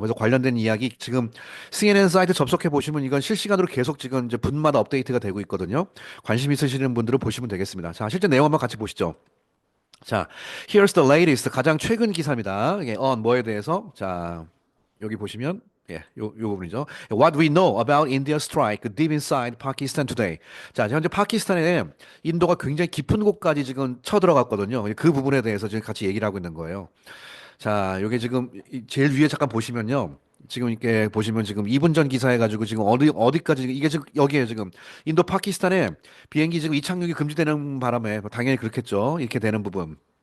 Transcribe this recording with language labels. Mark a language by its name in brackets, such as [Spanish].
[Korean] 그래서 관련된 이야기 지금 CNN 사이트 접속해 보시면 이건 실시간으로 계속 지금 이제 분마다 업데이트가 되고 있거든요. 관심 있으시는 분들은 보시면 되겠습니다. 자, 실제 내용 한번 같이 보시죠. 자, [English] here's the latest [Korean] 가장 최근 기사입니다. 이게 뭐에 대해서 자, 여기 보시면 요 부분이죠. [English] What we know about India's strike deep inside Pakistan today. [Korean] 자, 현재 파키스탄에 인도가 굉장히 깊은 곳까지 지금 쳐들어갔거든요. 그 부분에 대해서 지금 같이 얘기를 하고 있는 거예요. 자, 요게 지금 제일 위에 잠깐 보시면요. 지금 이렇게 보시면 지금 2분 전 기사 해가지고 지금 어디까지 이게 지금 여기에 지금 인도 파키스탄에 비행기 지금 이착륙이 금지되는 바람에 뭐 당연히 그렇겠죠. 이렇게 되는 부분.